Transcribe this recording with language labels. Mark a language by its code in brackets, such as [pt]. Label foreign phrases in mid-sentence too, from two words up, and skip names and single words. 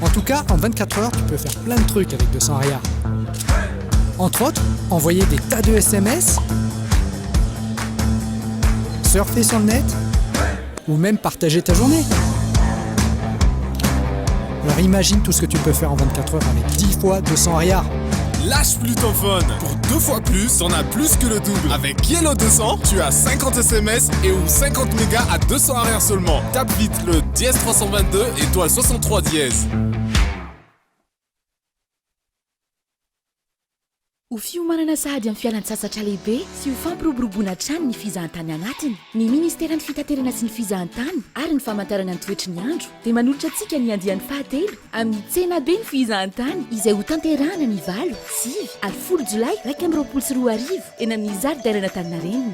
[fr] En tout cas, en 24 heures, tu peux faire plein de trucs avec 200 Aria. Entre autres, envoyer des tas de SMS, surfer sur le net, ou même partager ta journée. Alors imagine tout ce que tu peux faire en 24 heures avec 10 fois 200 Aria. Lâche plus ton phone. Pour 2 fois plus, t'en as plus que le double. Avec Kolo 200, tu as 50 SMS et ou 50 mégas à 200 arrière seulement. Tape vite le dièse 322 étoile 63 dièse. [mg] Ho fiomanana sahady amin'ny fialan-tsasatra lehibe sy ho fampiroboroboana trano ny fizahantany anatiny. Ny ministeran'ny fitaterana sy ny fizahantany ary ny famantarana ny toetry ny andro dia manolotra antsika ny andiany fahatelo amin'ny tsena be ny fizahantany izay ho tanterahana ny 9, 10 Jolay 2024 eny amin'ny zaridaina Antaninarenina.